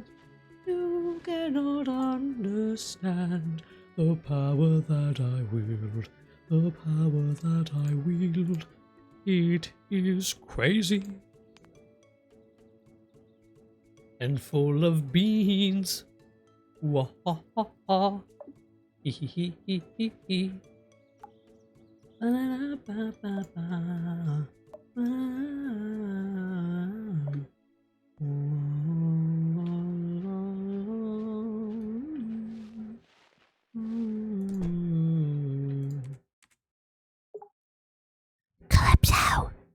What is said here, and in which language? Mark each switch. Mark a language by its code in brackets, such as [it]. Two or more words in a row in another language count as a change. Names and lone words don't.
[en] You cannot understand the power that I wield. The power that I wield. It is crazy. And full of beans. Wah ha ha ha. Hee hee hee hee hee hee. Ba ba ba ba ba. Calypso!